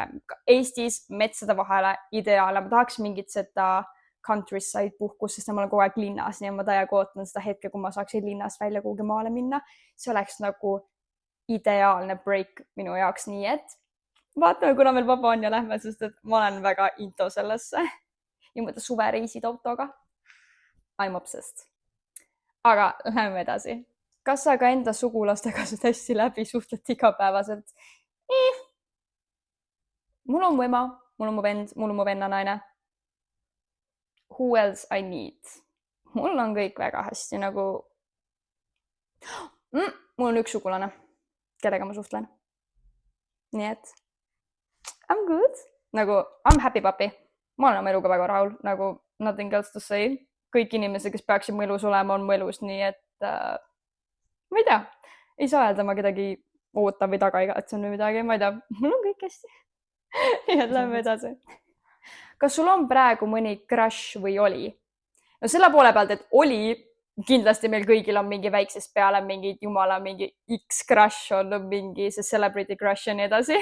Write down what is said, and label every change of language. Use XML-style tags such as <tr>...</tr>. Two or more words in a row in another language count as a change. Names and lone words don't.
<et>Eestis metsade vahele ideaale. Ma tahaks mingit seda countryside puhkust, sest ma olen kogu aeg linnas, nii ma täiega ootan seda hetke, kui ma saaksin linnast välja kuhugi maale minna. See oleks nagu ideaalne break minu jaoks, nii et vaatame, kuna meil vaba on ja lähme, sest et ma olen väga into sellesse. Ja mõtle suvereisid autoga.</et> <en>I'm obsessed.</en> <et>Aga lähme edasi. Kas sa ka enda sugulastega saad hästi läbi suhtled igapäevaselt? Mul on mu ema, mul on mu vend, mul on mu venna naine.</et> <en>Who else I need?</en> <et>Mul on kõik väga hästi nagu... Mul on üks sugulane, kellega ma suhtlen. Nii et</et> <en>I'm good. Nagu I'm happy puppy.</en> <et>Ma olen oma eluga väga rahul.</et> <en>Nagu nothing else to say.</en> <et>Kõik inimesed, kes peaksid mu elus olema, on mu elus, nii et ma ei tea, ei saa öelda ma kedagi oota või taga igatsen või midagi, ma ei tea, mul on kõik hästi. Nii et lähme edasi. Kas sul on praegu mõni crush või oli? No selle poole pealt, et oli, kindlasti meil kõigil on mingi väiksest peale mingi jumala mingi X-crush olnud, mingi see</et> <en>celebrity crush</en> <et>ja nii edasi.</et>